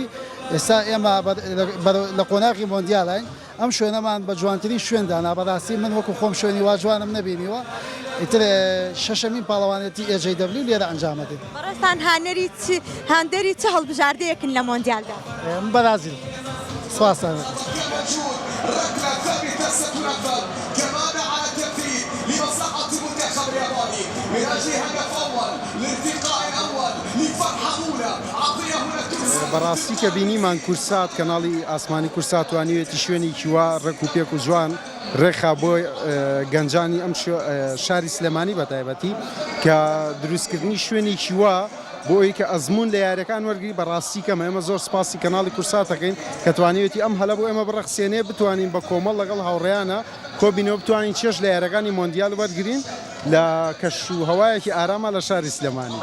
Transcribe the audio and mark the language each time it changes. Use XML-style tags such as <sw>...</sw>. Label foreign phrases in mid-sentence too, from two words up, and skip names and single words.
<ckb>ئێستا ئێمە لە قۆناغی مۆندیاڵین ئەم شوێنەمان بە جوانترین شوێندانا بەڕاستی من وەکو خۆم شوێنی وا جوانم نەبینیوە. ئیتر شەشەمین پاڵەوانێتی HAW لێرە ئەنجامەدەین. بەڕێستان هاندەری چه هەڵبژاردەیەکن لە مۆندیالدا؟ بەرازیل. سپاسانە.</ckb> <ar>ركلة ثابتة ستنفذ كمان على التنفيذ لمصلحة المنتخب الياباني من أجل هدف أول للالتقاء الأول لفرحة أولى عطية هنا ترسل.</ar> <ckb>بەڕاستی کە بینیمان کورسات کەناڵی ئاسمانی کورسات وانوێتی شوێنێکی وا ڕێک و پێک و جوان ڕێخا بۆ گەنجانی ئەم شاری سلێمانی بە تایبەتی کە دروستکردنی شوێنێکی وا بۆ ئەوی کە ئەزمون لە یاریەکان وەرگری بەڕاستی کەمە ئێمە زۆر سپاسی کەناڵی کورساتەکەین کە توانێتی ئەم هەلە بۆ ئێمە بڕەخسێنێ بتوانین بە کۆمەڵ لەگەڵ هاوڕێیانە کۆبینەوە بتوانین چێژ لە یاریەکانی مۆندیال وەرگرین لە کەش و هەوایەکی ئارامە لە شاری سلێمانی.</ckb>